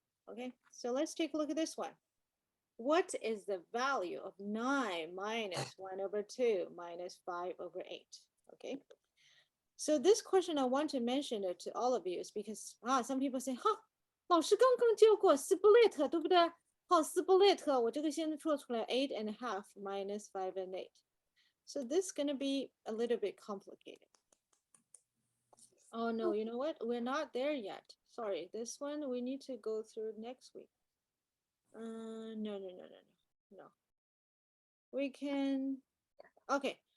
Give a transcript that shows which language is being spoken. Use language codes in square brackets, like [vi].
[en] Okay, so let's take a look at this one. What is the value of 9 minus 1/2 minus 5/8? Okay, so this question I want to mention it to all of you is because some people say, [zh] 哈，老师刚刚教过 split， 对不对？好 split， 我这个先做出来 [en] 8.5 minus 5 and 8. So this is gonna be a little bit complicated. Oh no, you know what? We're not there yet. Sorry, this one we need to go through next week. No. We can, okay.